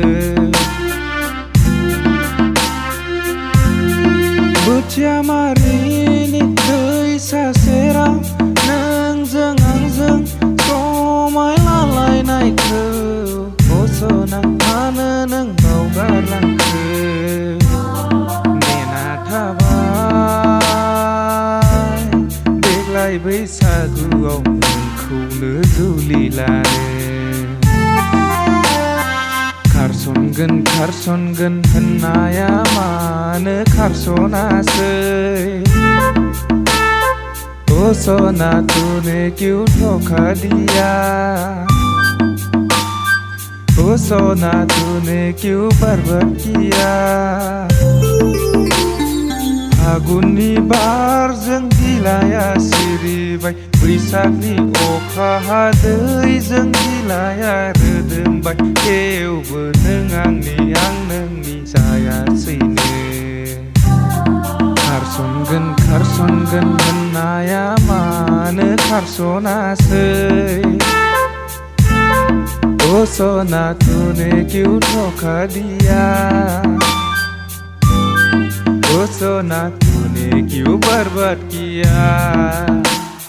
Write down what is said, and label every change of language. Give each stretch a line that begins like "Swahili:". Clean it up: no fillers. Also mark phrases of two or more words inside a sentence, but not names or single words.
Bodo: बोथियामारिनि दैसा सेराव नोंजों आंजों समाय लालायनायखौ ओ सना मानो नों बावगारलांखो देग्लाय बैसागुआव नोंखौनो जुलि लानो खारसनगोन होननाया मानो खारसनासै
Hindi: ओ सोना तूने क्यों धोखा दिया ओ सोना तूने क्यों दिया
Bodo: फागुननि बारजों बिलाइया सिरिबाय बैसागनि अखा हादैजों बिलाइया रोदोमबाय थेवबो नों आंनि आं नोंनि जायासैनो खारसनगोन होननाया मानो खारसनासै
Hindi: ओ सोना तूने क्यों धोखा दिया ओ सोना तूने क्यों दिया